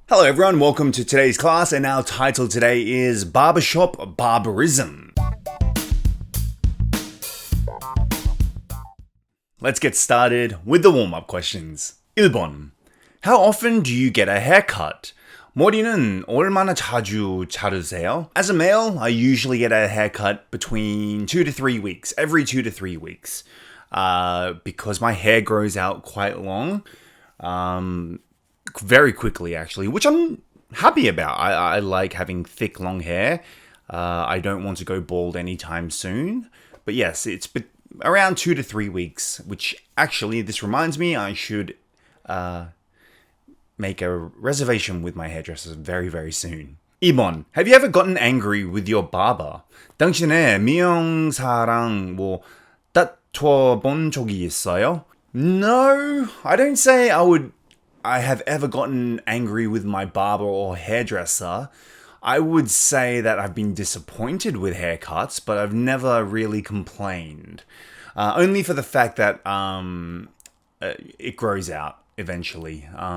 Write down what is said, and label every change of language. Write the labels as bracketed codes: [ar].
[en] Hello everyone, welcome to today's class, and our title today is Barbershop Barbarism. Let's get started with the warm-up questions. [ko] 1번. [en] How often do you get a haircut? [ko] 머리는 얼마나 자주 자르세요? [en] As a male, I usually get a haircut between 2 to 3 weeks, every 2 to 3 weeks. Because my hair grows out quite long. Very quickly, actually, which I'm happy about. I like having thick, long hair. I don't want to go bald anytime soon. But yes, it's around 2 to 3 weeks, which actually, this reminds me, I should make a reservation with my hairdresser very, very soon. [ko] 2번. [en] Have you ever gotten angry with your barber? [ko] 당신의 미용사랑 다퉈 본 적이 있어요? [en] No, I don't say I have ever gotten angry with my barber or hairdresser. I would say that I've been disappointed with haircuts, but I've never really complained. Only for the fact that it grows out eventually.